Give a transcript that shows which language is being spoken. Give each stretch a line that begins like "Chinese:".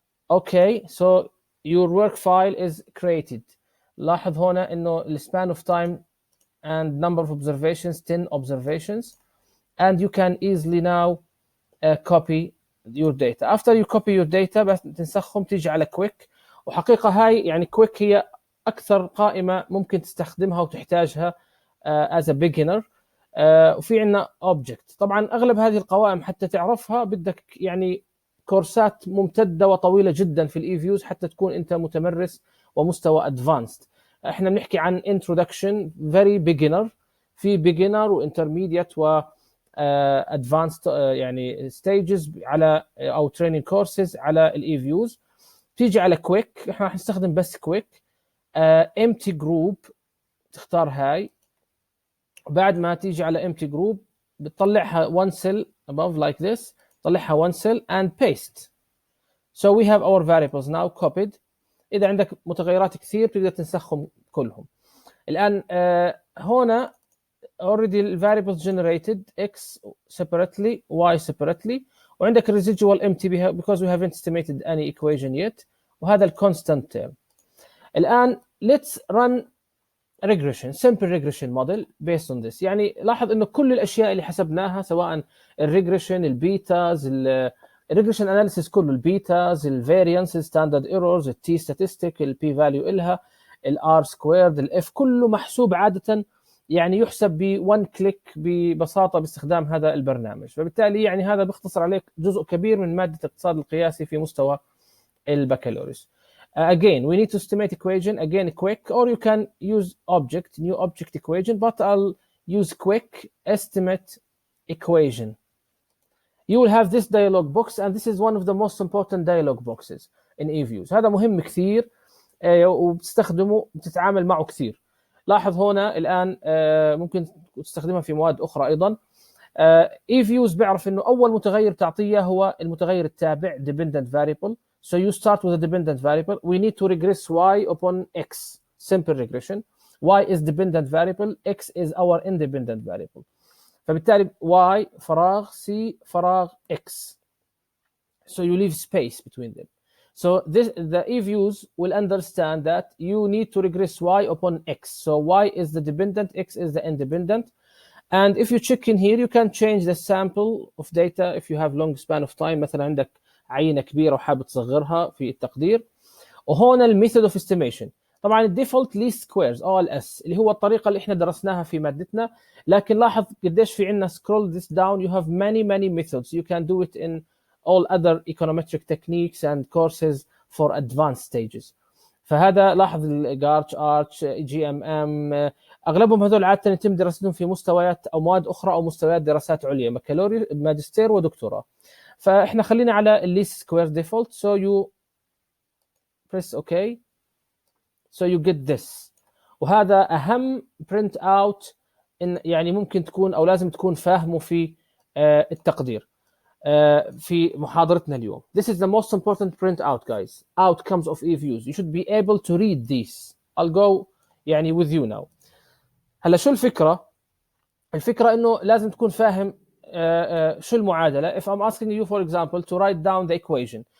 English: Okay, so your work file is created.
Arabic: لاحظ هنا انه
English: the span of time and number of observations 10 observations, and you can easily now copy your data. After you copy your data
Arabic: بس تنسخهم تيجي على
English: quick.
Arabic: وحقيقة هاي يعني quick هي أكثر قائمة ممكن تستخدمها وتحتاجها
English: as a beginner.
Arabic: وفي عنا object. طبعا أغلب هذه القوائم حتى تعرفها بدك يعني كورسات ممتدة وطويلة جدا في الإيفيوز حتى تكون أنت متمرس ومستوى advanced. احنا بنحكي عن
English: introduction very beginner،
Arabic: في beginner و intermediate و advanced يعني stages على أو
English: training courses
Arabic: على الإيفيوز. تيجي على quick. احنا راح نستخدم بس quick.
English: empty group
Arabic: تختار هاي. بعد ما تيجي على
English: empty group
Arabic: بتطلعها
English: one cell above like this.
Arabic: طلعها
English: one cell and paste. So we have our variables now copied.
Arabic: إذا عندك متغيرات كثير تقدر تنسخهم كلهم. الآن هنا
English: already the variables generated x separately, y separately,
Arabic: وعندك
English: residual empty because we haven't estimated any equation yet,
Arabic: وهذا
English: constant term.
Arabic: الآن
English: let's run regression, simple regression model based on this.
Arabic: يعني لاحظ انه كل الاشياء اللي حسبناها سواء الريجريشن البيتاز الريجريشن اناليسيس كله البيتاز الفاريانس ستاندرد ايرورز التي ستاتستيك البي فاليو الها الار سكويرد الاف كله محسوب عاده يعني يحسب ب1 كليك ببساطه باستخدام هذا البرنامج. فبالتالي يعني هذا بيختصر عليك جزء كبير من ماده الاقتصاد القياسي في مستوى البكالوريوس.
English: Again, we need to estimate equation, again quick, or you can use new object equation, but I'll use quick estimate equation. You will have this dialog box, and this is one of the most important dialog boxes in EViews.
Arabic: هذا مهم كثير وبتستخدمه بتتعامل معه كثير. لاحظ هنا الآن ممكن تستخدمها في مواد أخرى أيضا. EViews بيعرف إنه أول متغير تعطيه هو المتغير التابع
English: dependent variable. So you start with a dependent variable. We need to regress y upon x. Simple regression. Y is dependent variable. X is our independent variable.
Arabic: فبالتالي y فراغ c فراغ x.
English: So you leave space between them. So the EViews will understand that you need to regress y upon x. So y is the dependent, x is the independent. And if you check in here, you can change the sample of data if you have long span of time.
Arabic: مثلا عندك عينة كبيرة وحابب تصغرها في التقدير. وهنا الميثود اوف استيميشن طبعا الديفولت ليست سكويرز او الاس اللي هو الطريقة اللي احنا درسناها في مادتنا. لكن لاحظ قديش في عندنا
English: scroll this down you have many methods. You can do it in all other econometric techniques and courses for advanced stages.
Arabic: فهذا لاحظ الجارتش ارتش جي ام ام اغلبهم هذول عاده يتم دراستهم في مستويات او مواد اخرى او مستويات دراسات عليا بكالوريوس ماجستير ودكتوراه. فاحنا خلينا على الليست سكوير ديفولت.
English: So you press OK. So you get this.
Arabic: وهذا اهم print out إن يعني ممكن تكون او لازم تكون فاهمه في التقدير في محاضرتنا اليوم.
English: This is the most important print out guys. Outcomes of EViews. You should be able to read these. I'll go يعني with you now.
Arabic: هلا شو الفكرة؟ الفكرة إنه لازم تكون فاهم شو المعادلة.
English: If I'm asking you for example to write down the equation.